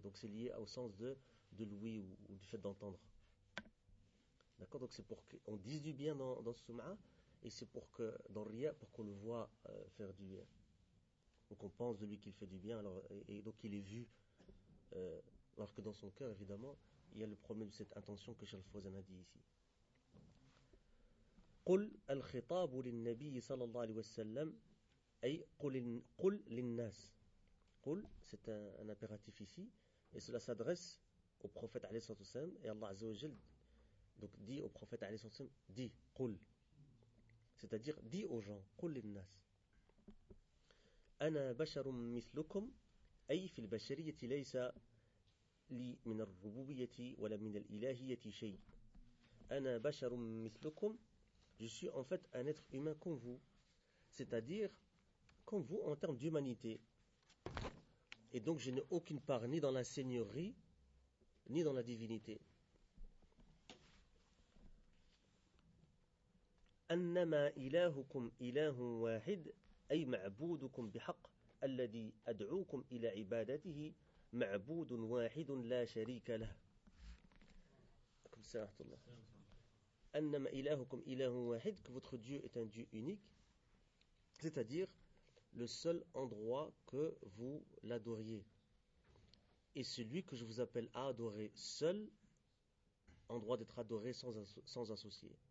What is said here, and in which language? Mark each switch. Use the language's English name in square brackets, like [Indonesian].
[French] Donc c'est lié au sens de l'ouïe ou du fait d'entendre. D'accord, donc c'est pour qu'on dise du bien dans ce sum'a, et c'est pour que dans le riya, pour qu'on le voit faire du bien. Donc on pense de lui qu'il fait du bien, alors, et donc il est vu. Alors que dans son cœur, évidemment, il y a le problème de cette intention que Cheikh al-Fawzan a dit ici. [Arabic] قل الخطاب للنبي صلى الله عليه وسلم أي قل للناس. [French] قل, c'est un impératif ici, et cela s'adresse au prophète [Arabic] عليه الصلاة والسلام [French] et Allah [Arabic] عز وجل. [French] Donc dit au prophète [Arabic] عليه الصلاة والسلام, [French] dit, قل, c'est-à-dire dit aux gens, [Arabic] قل للناس. أنا بشر مثلكم أي في البشرية ليس لي من الربوبية ولا من الإلهية شيء. أنا بشر مثلكم, [French] je suis en fait un être humain comme vous, c'est-à-dire comme vous en termes d'humanité. Et donc je n'ai aucune part ni dans la seigneurie ni dans la divinité. [Arabic] أنما إلهكم إله واحد, أي معبودكم بحق الذي أدعوكم إلى عبادته معبود واحد لا شريك له. أكم السلام عليكم الله. أنما إلهكم إله واحد. [French] Que votre Dieu est un Dieu unique. C'est-à-dire le seul endroit que vous l'adoriez. Et celui que je vous appelle à adorer seul, en droit d'être adoré sans associé.